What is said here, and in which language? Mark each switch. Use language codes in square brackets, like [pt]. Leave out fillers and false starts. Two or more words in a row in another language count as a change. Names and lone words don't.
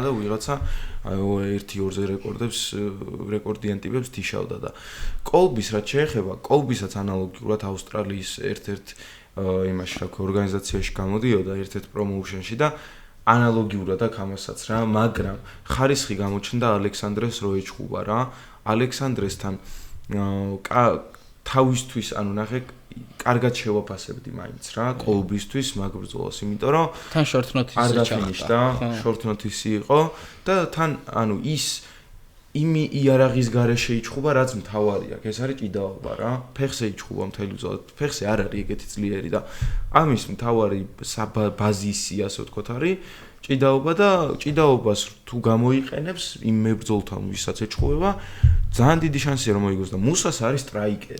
[ka] და ვიღაცა აი 1-2-ზე რეკორდიან ტიპებს თიშავდა და კოლბის რაც შეეხება კოლბისაც ანალოგიურად ავსტრალიის ერთ-ერთ იმაში რა ორგანიზაციაში გამოდიოდა ერთ-ერთ პრომოუშენში და ანალოგიურად აქ ამასაც რა მაგრამ ხარისხი გამოჩნდა ალექსანდრეს რო ეჩხუბა რა ალექსანდრესთან თავისთვის ანუ ნახე კარგად შევაფასებდი მაინც რა კოლბისთვის მაგ ბრძოლას იმიტომ რომ თან [en] short notice-ზე [ka] ჩახდა [en] short notice-ი [ka] იყო და თან ანუ ის იმი იარაღის გარეშე იჩხუბა რაც მთავარი აქვს ეს არის ჭიდაობა რა ფეხზე იჩხუბა მთელი ბრძოლა ფეხზე არ არის ეგეთი ძლიერი და ამის მთავარი ბაზისი ასე ვთქვათ არის ჭიდაობა და ჭიდაობას თუ გამოიყენებს იმ მებრძოლთან ვისაც ეჩხუბება ძალიან დიდი შანსია რომ მოიგოს და მუსას არის სტრაიკერი.